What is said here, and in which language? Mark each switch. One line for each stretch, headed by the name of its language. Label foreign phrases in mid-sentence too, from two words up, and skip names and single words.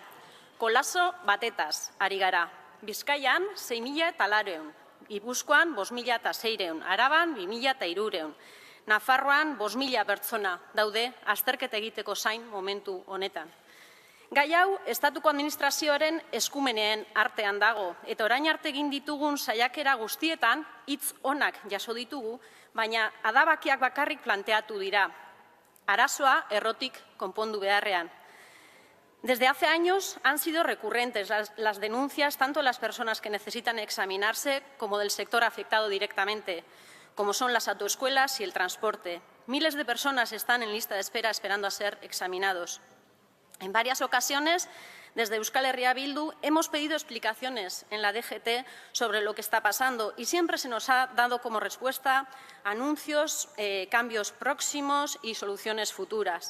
Basque: Kolazo batetaz ari gara. Bizkaian 6.400, Gipuzkoan 5.600, Araban 2.300, Nafarroan 5.000 pertsona daude azterketa egiteko zain momentu honetan. Gai hau, estatuko administrazioaren eskumeneen artean dago, eta orain arte egin ditugun saiakera guztietan hitz onak jaso ditugu, baina adabakiak bakarrik planteatu dira. Arazoa errotik konpondu beharrean.
Spanish: Desde hace años han sido recurrentes las denuncias tanto de las personas que necesitan examinarse como del sector afectado directamente, como son las autoescuelas y el transporte. Miles de personas están en lista de espera esperando a ser examinados. En varias ocasiones, desde Euskal Herria Bildu, hemos pedido explicaciones en la DGT sobre lo que está pasando y siempre se nos ha dado como respuesta anuncios, cambios próximos y soluciones futuras.